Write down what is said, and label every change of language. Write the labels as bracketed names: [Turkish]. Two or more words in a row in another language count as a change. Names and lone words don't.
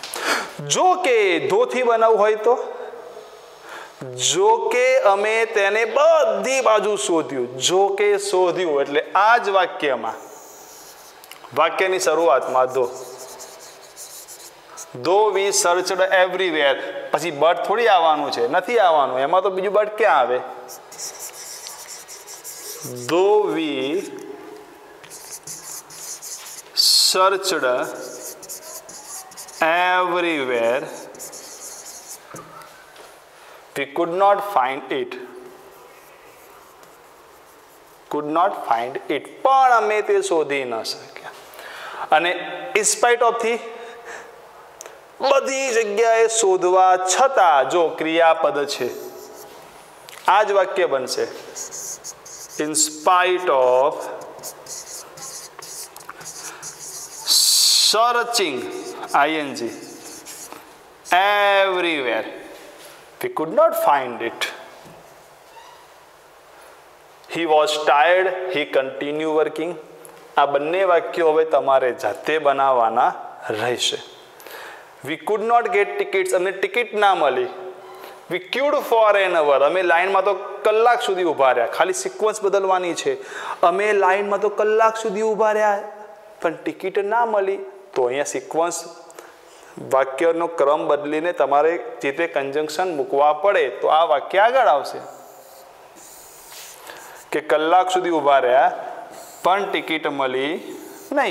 [Gujarati] જો કે ધોથી બનાવવું હોય તો, જો કે અમે તેને બધી બાજુ શોધ્યું, જો કે શોધ્યું એટલે આ જ વાક્યમાં, વાક્યની શરૂઆતમાં [English] though we searched everywhere, [Gujarati] પછી બટ થોડી આવવાનું છે, નથી આવવાનું, એમાં તો બીજું બટ ક્યાં આવે? [English] though we searched everywhere we could not find it, [Gujarati] પણ અમે તે શોધી ન શક્યા. અને [English] in spite of [Gujarati] થી બધી જગ્યાએ શોધવા છતાં, જો ક્રિયાપદ છે, આ જ વાક્ય બનશે. [English] in spite of searching ing everywhere we could not find it. He was tired, he continued working. [Gujarati] આ બંને વાક્યો હવે તમારે જાતે બનાવવાના રહેશે. [English] We could not get tickets, [Gujarati] અમને ટિકિટ ના મળી. [English] We queued for an hour, [Gujarati] અમે લાઈનમાં તો કલાક સુધી ઊભા રહ્યા. ખાલી સિક્વન્સ બદલવાની છે. અમે લાઈનમાં તો કલાક સુધી ઊભા રહ્યા પણ ટિકિટ ના મળી. તો અહીંયા સિક્વન્સ, વાક્યનો ક્રમ બદલીને તમારે જે તે કન્જંક્શન મૂકવા પડે તો આ વાક્ય આગળ આવશે કે કલાક સુધી ઊભા રહ્યા પણ ટિકિટ મળી નહીં.